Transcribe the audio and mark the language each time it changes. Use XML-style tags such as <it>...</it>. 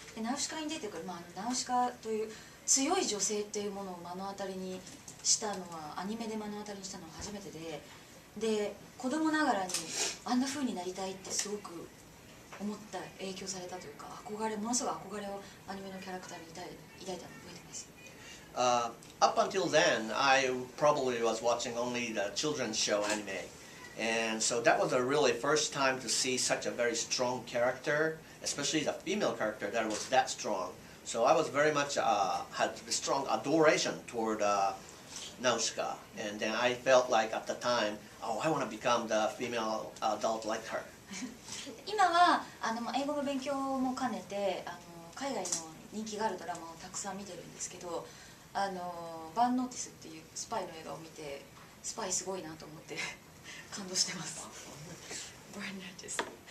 <ja>でナウシカに出てくる、ナウシカという強い女性っていうものを目の当たりにしたのはアニメで目の当たりにしたのは初めてで子供ながらにあんな風になりたいってすごく思った影響されたというかものすごい憧れをアニメのキャラクターに抱いたのを覚えてます。</ja> <en>Up until then, I probably was watching only the children's show anime, and so that was the really first time to see such a very strong character, especially the female character that was that strong. So I was very much had a strong adoration toward Nausicaa, and then I felt like at the time, oh, I want to become the female adult like her.</en> <ja>今は英語の勉強も兼ねて海外の人気があるドラマをたくさん見てるんですけど、バンノーティスっていうスパイの映画を見てスパイすごいなと思って感動してます。バンノーティス。</ja>